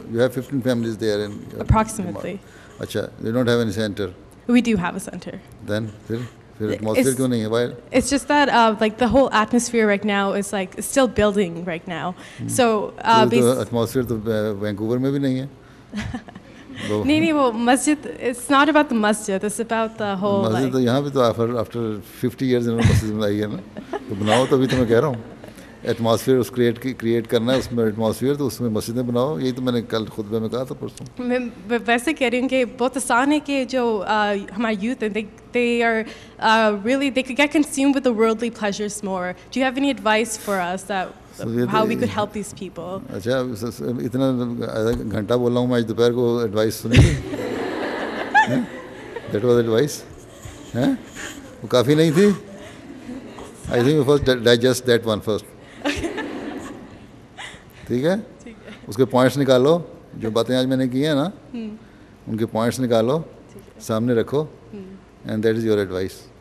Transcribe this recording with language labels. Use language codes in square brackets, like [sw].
[en] You have 15 families there in approximately. Acha, they don't have any center. We do have a center. [ur] Then پھر atmosphere کیوں نہیں ہے? [en] Why? It's just that like the whole atmosphere right now is like it's still building right now. So [ur] atmosphere تو Vancouver میں بھی نہیں ہے. نہیں وہ مسجد, [en] it's not about the masjid, it's about the whole [ur] مسجد تو یہاں بھی تو [en] after 50 years [ur] انہوں نے مسجد بنائی ہے نا. تو بناؤ تو ابھی تو میں کہہ رہا ہوں ایٹماسفیئر اس کریٹ کرنا ہے, اس میں ایٹماسفیئر تو اس میں مسجدیں بناؤ. یہی تو میں نے کل خطبے میں کہا تھا پرسوں. میں ویسے کہہ رہی ہوں کہ بہت آسان ہے کہ جو ہمارے یوتھ ہیں [en] they are really, they could get consumed with the worldly pleasures more. Do you have any advice for us that how we could help these people? [ur] اچھا اتنا گھنٹہ بول رہا ہوں میں آج دوپہر کو ایڈوائس سنی تھی. [en] that was advice [ur] وہ کافی نہیں تھی. [en] I think first digest that one first. [ur] ٹھیک ہے, اس کے پوائنٹس نکالو, جو باتیں آج میں نے کی ہیں نا ان کے پوائنٹس نکالو, سامنے رکھو, [en] And that is your advice.